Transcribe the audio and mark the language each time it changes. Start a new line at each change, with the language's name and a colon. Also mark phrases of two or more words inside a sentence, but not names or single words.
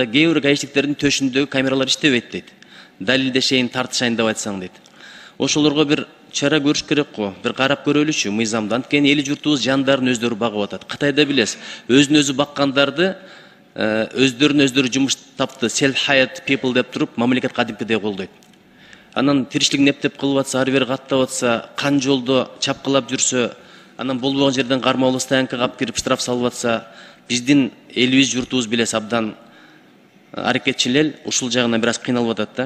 Kyrgyz: Кээ бир гаишниктердин төшүндөгү камералар иштебейт дейт. Далилдешейин, тартышайын деп айтсаң дейт. Ошолорго бир чара көрүш керек го, бир карап көрөлүчү мыйзамды. Анткени эли журтубуз жандарын өздөрү багып атат. Кытайда билесиз, өзүн өзү баккандарды өздөрүн жумуш тапты,
English: self-hired people
Kyrgyz: деп туруп, мамлекет кадимкидей колдойт. Анан тиричилигин эптеп кылып атса, ары бери каттап атса, кан жолдо чапкылап жүрсө, анан болбогон жерден кармалуу стоянкага алып кирип штраф салып атса, биздин элибиз, журтубуз билесиз абдан аракетчил эл, ушул жагынан бир аз кыйналып атат да.